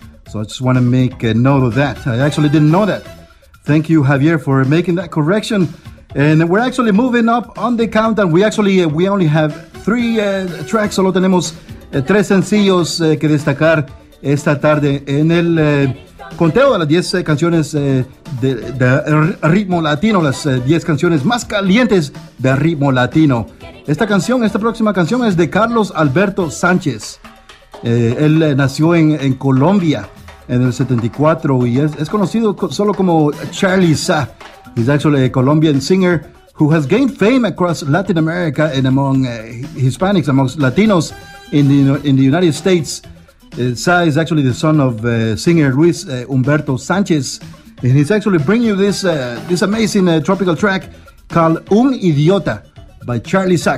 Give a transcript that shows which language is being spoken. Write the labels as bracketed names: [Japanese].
[English] So I just want to make a note of that. I actually didn't know that. Thank you, Javier, for making that correction. And we're actually moving up on the countdown. We only have three tracks. [Spanish] Solo tenemos tres sencillos que destacar esta tarde en el conteo de las 10 canciones de Ritmo Latino, las 10 canciones más calientes de Ritmo Latino. Esta próxima canción es de Carlos Alberto Sánchez. Él nació en Colombia en el 74 y es conocido solo como Charlie Sa. [English] He's actually a Colombian singer who has gained fame across Latin America and among Hispanics, among Latinos in the United States. Sa is actually the son of singer Luis Humberto Sánchez. And he's actually bringing you this amazing tropical track called Un Idiota by Charlie Sa.